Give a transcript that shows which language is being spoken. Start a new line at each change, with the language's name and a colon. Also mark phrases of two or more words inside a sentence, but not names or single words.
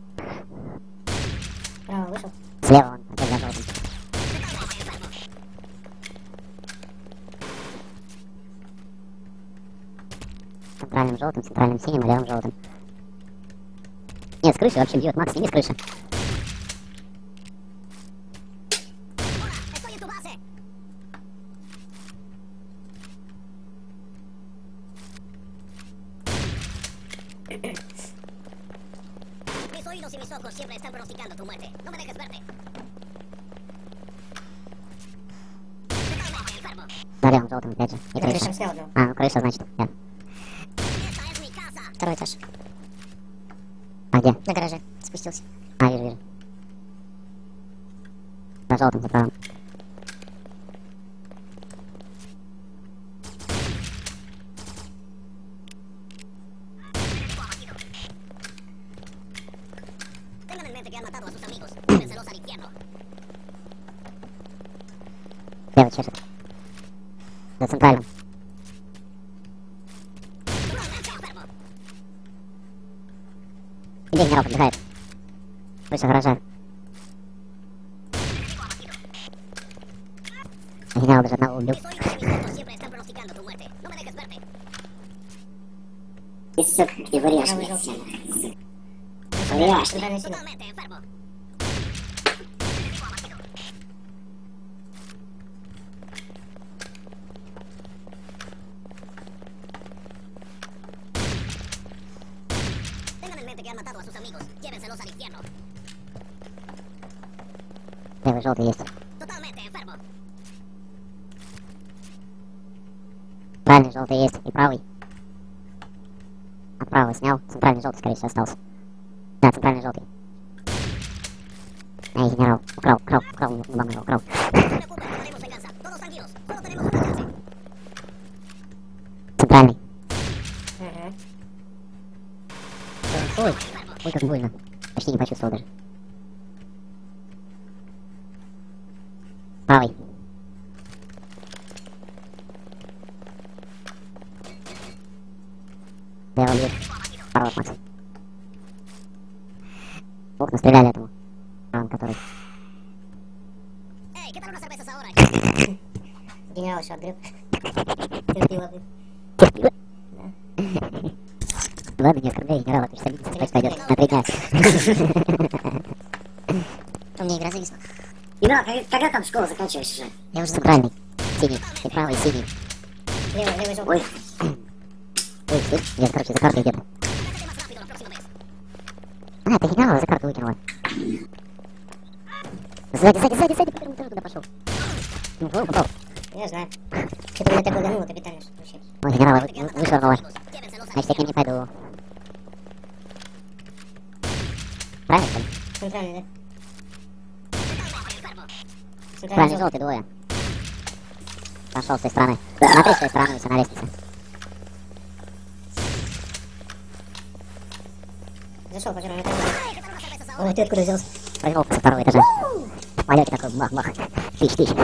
Russian: Право вышел. Слева он, опять за желтым. Центральным желтым, центральным синим и левым желтым. Нет, с крыши вообще бьет. Макс, сними с крыши.
Spanish: Mis oídos y mis ojos siempre están pronosticando tu muerte. No me dejes verte. Totalmente enfermo.
Russian: За левым желтым, опять же. И Я крыша. крышем снял, да. А, ну крыша, значит. Я.
Spanish: Esta es mi casa.
Russian: Второй этаж. А где? На гараже. Спустился. А, вижу. За желтым, за правым.
Spanish: Tengan en mente que han matado a sus amigos. Llévenselos al infierno.
Russian: Левый чешет. За центральным.
Spanish: Totalmente enfermo.
Russian: Где генерал подбегает? Крыша гаража. Генерал даже одного убил.
Spanish: Mis oídos y mis ojos siempre están pronosticando tu muerte. No me dejes verte.
Russian: И сука, ты врешь, Правый блядь. желтый. Врешь. Центральный синий.
Spanish: Totalmente enfermo. Tengan en mente que han matado a sus amigos. Llévenselos al infierno.
Russian: Левый желтый есть.
Spanish: Totalmente enfermo.
Russian: Центральный желтый есть. И правый. От правого снял. Центральный желтый, скорее всего, остался. Да, центральный желтый. Эй, генерал. Украл, ебаный, украл.
Spanish: No se preocupen, tomaremos venganza. Todos tranquilos. Solo tenemos una chance.
Russian: Центральный. Ага. Ой, ой, как больно. Почти не почувствовал даже. Правый. Левый бьет. Хорош, Макс. Ох, настреляли этому. Правым, который. Эй,
Spanish: ¿qué tal unas cervezas ahora?
Russian: Генерал еще отгреб. Терпила, блин. Терпила? Ладно, не оскорбляй генерала, ты же садись, спать пойдет на 3 дня. У меня игра зависла. Игра, когда там школу заканчиваешь уже? Я уже центральный. Синий. И правый, синий. Левый желтый. Ой, Ой, слышь, я, короче, за картой где-то.
Spanish: acércate más rápido la próxima vez.
Russian: А, ты генерала за карту выкинула. Сзади, первым тоже туда пошел. Ну, попал. Я знаю. Что-то меня так лагануло капитально, что вообще. Ой, генерала
Spanish: Que han matado a sus
Russian: вышвырнула.
Spanish: amigos. Llévenselos al
Russian: Значит, я к ним не
Spanish: infierno.
Russian: пойду. Правильно, что ли? Центральный, да?
Spanish: Totalmente enfermo.
Russian: Центральный Правильно, желтый. желтый, двое. Пошел с той стороны. Смотри, с той стороны, все на лестнице. Зашел по первому этажу. Эй,
Spanish: ¿qué tal unas cervezas ahora?
Russian: Ой, ты откуда взялся? Прыгнул со второго этажа. Полете такой, бах-бах. Тыщ.